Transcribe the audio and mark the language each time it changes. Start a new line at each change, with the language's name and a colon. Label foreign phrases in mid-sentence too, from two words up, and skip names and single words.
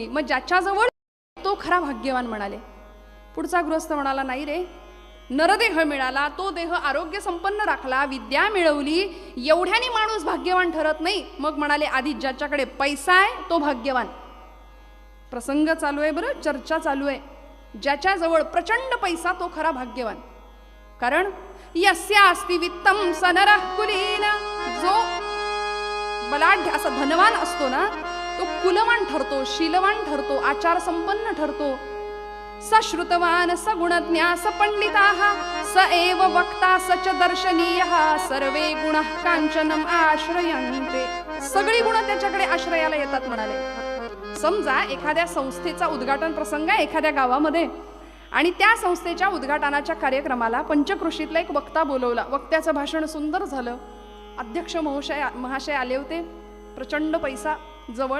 Marathi: मग ज्याच्याजवळ तो खरा भाग्यवान म्हणाले. पुढचा गृहस्थ म्हणाला, नाही रे, नरदेह मिळाला, तो देह आरोग्य संपन्न राखला, विद्या मिळवली, एवढ्याने माणूस भाग्यवान ठरत नाही. मग म्हणाले, आधी ज्याच्याकडे पैसा आहे तो भाग्यवान. प्रसंग चालू आहे बरं, चर्चा चालू आहे. ज्याच्याजवळ प्रचंड पैसा तो खरा भाग्यवान.
Sanskrit: कारण यस्यास्ति वित्तम स नरः कुलीन.
Marathi: जो बलाढ्य असा धनवान असतो ना, तो कुलवान ठरतो, शीलवान ठरतो, आचार संपन्न ठरतो.
Sanskrit: स श्रुतवान स गुणज्ञा स पंडिताः स एव वक्ता स च दर्शनीयः सर्वे गुणः कांचनम आश्रयन्ते.
Marathi: सगळी गुण त्याच्याकडे आश्रयाला येतात म्हणाले. समजा एखाद्या संस्थेचा उद्घाटन प्रसंग आहे एखाद्या गावामध्ये आणि त्या संस्थेच्या उद्घाटनाच्या कार्यक्रमाला पंचक्रोशीतला एक वक्ता बोलवला. वक्त्याचं भाषण सुंदर झालं. अध्यक्ष महाशय आले होते. प्रचंड पैसा जवळ.